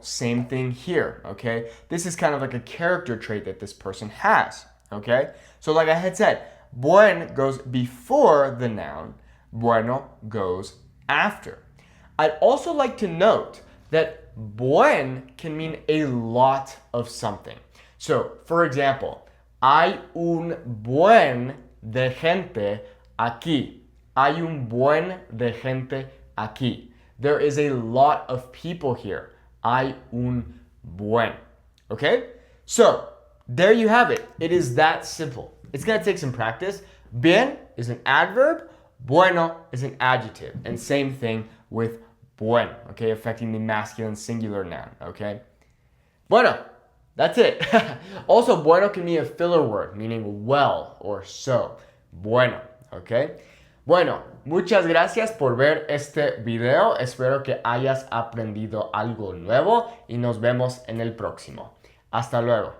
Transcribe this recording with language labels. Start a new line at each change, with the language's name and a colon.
English: Same thing here, okay? This is kind of like a character trait that this person has, okay? So like I had said, buen goes before the noun, bueno goes after. I'd also like to note that buen can mean a lot of something. So, for example,
Spanish: hay un buen de gente aquí. Hay un buen de gente aquí.
English: There is a lot of people here.
Spanish: Hay un buen.
English: Okay? So, there you have it. It is that simple. It's going to take some practice. Bien is an adverb. Bueno is an adjective. And same thing with buen, okay, affecting the masculine singular noun, okay? Bueno, that's it. Also, bueno can mean a filler word, meaning well or so. Bueno, okay?
Spanish: Bueno, muchas gracias por ver este video. Espero que hayas aprendido algo nuevo y nos vemos en el próximo. Hasta luego.